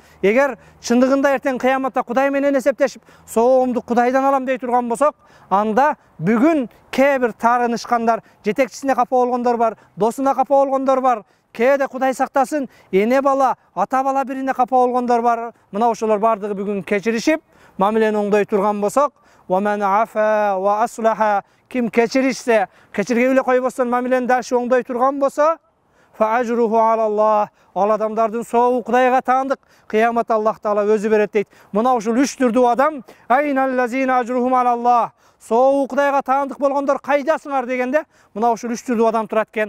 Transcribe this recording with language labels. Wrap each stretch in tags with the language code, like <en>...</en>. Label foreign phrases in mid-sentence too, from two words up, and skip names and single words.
<ky>Эгер чындыгында эртең кыяматта Кудай менен эсептешип, соовумду Кудайдан алам дей турган болсок, анда бүгүн кээ бир таарынышкандар, жетекчисине капа болгондор бар, досуна капа болгондор бар, кээде Кудай сактасын, эне бала, ата бала бирине капа болгондор бар. Мына ошолор бардыгы бүгүн кечиришип, мамилени оңдой турган болсок,</ky> <ar>وَمَنْ عَفَا وَأَصْلَحَ,</ar> <ky>ким кечиришсе, кечиргей эле койбостон мамилени дагы оңдой турган болсо,</ky> <ar>فَأَجْرُهُ عَلَى اللَّهِ,</ar> <ky>ал адамдардын соову Кудайга таандык, кыямат Аллах Таала өзү берет дейт. Мына ушул үч түрдүү адам</ky> <ar>أين الذين أجرهم على الله,</ar> <ky>соову Кудайга таандык болгондор кайдасыңар дегенде, мына ушул үч түрдүү адам турат экен.</ky>